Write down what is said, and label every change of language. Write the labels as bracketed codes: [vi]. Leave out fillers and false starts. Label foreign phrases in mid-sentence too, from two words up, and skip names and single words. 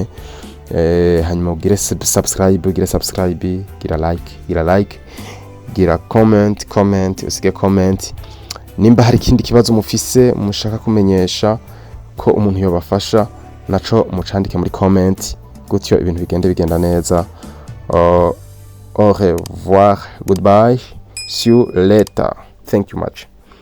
[rn] Hanyuma ugire subscribe, gira like, gira comment, usige comment nimba hari ikindi kibazo mufise mushaka kumenyesha ko umuntu yobafasha, naco mucandike muri comment, gutyo ibintu bigenda neza. [fr] Au revoir, [en] goodbye, see you later, thank you much.